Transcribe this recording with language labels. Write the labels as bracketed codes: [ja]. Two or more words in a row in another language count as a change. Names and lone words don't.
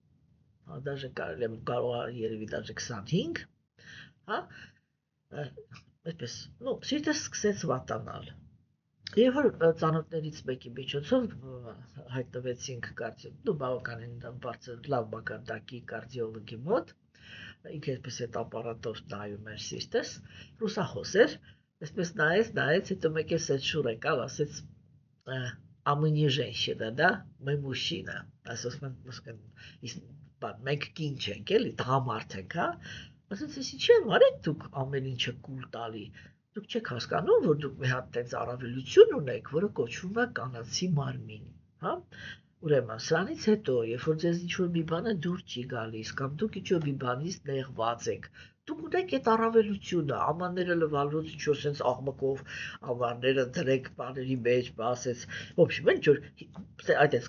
[hy] դաժե կարող երևի դաժե 25, հա, այսպես, սիրտս սկսեց վատանալ։ Երբ որ ծանոթներից մեկի միջոցով հայտնվեցինք բավականին բարձր լավ մակարդակի կարդիոլոգի մոտ, ինքը այսպես այդ ապարատով նայում էր սիրտս, ռուսախոս էր, այսպես նայեց, հետո մեկ էլ սետ շուր եկավ, ասեց [ru] а мы не женщина, да? Мы мужчина. [hy] Մենք կին չենք, էլի, տղամարդ ենք, հա? Ասեց, էսի չեմ արեք դուք ամեն ինչը կուլ տալի։ Դուք չեք հասկանում, որ դուք մի հատ տենց առավելություն ունեք, որը կոչվում է կանացի մարմին, հա? Ուրեմն, սրանից հետո, երբ որ ձեզ ինչ-որ մի բանը դուր չի գալիս, կամ դուք ինչ-որ մի բանից նեղված եք, դուք ունեք այդ առավելությունը, ամանները լվալուց ինչ-որ սենց աղմկով ամանները դրեք բաների մեջ, ասեց, ոբշեմ, ինչ-որ այդպես